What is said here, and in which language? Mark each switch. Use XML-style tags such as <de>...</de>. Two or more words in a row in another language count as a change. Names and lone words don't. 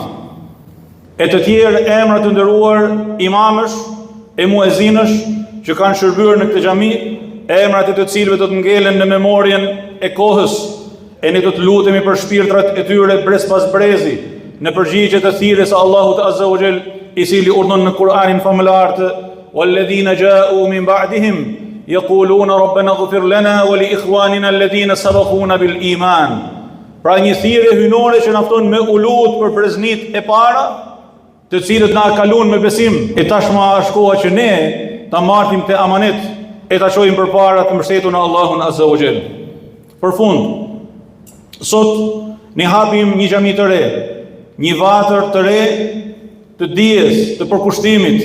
<sq>E të tjerë emra të nderuar imamësh e muezinësh që kanë shërbyer në këtë xhami, emrat e të cilëve do të ngelen në memorien e kohës, e ne do të lutemi për shpirtrat e tyre brez pas brezi, në përgjigje të thirrjes së Allahut</sq> <ar>عز وجل,</ar> <sq>i cili urdhon në Kur'anin famëlar të</sq> <ar>"والذين جاءوا من بعدهم يقولون ربنا اغفر لنا ولإخواننا الذين سبقونا بالإيمان."</ar> <sq>Pra një thirrje hynore që na fton me ulut për breznit e para, të cilët na kalon me besim. E tashmë është koha që ne ta marrim te amanet e ta çojmë përpara të mbështetur në Allahun</sq> <ar>عز وجل.</ar> <sq>Për fund, sot ne hapim një xhami të re, një vatër të re të dijes, të përkushtimit,</sq>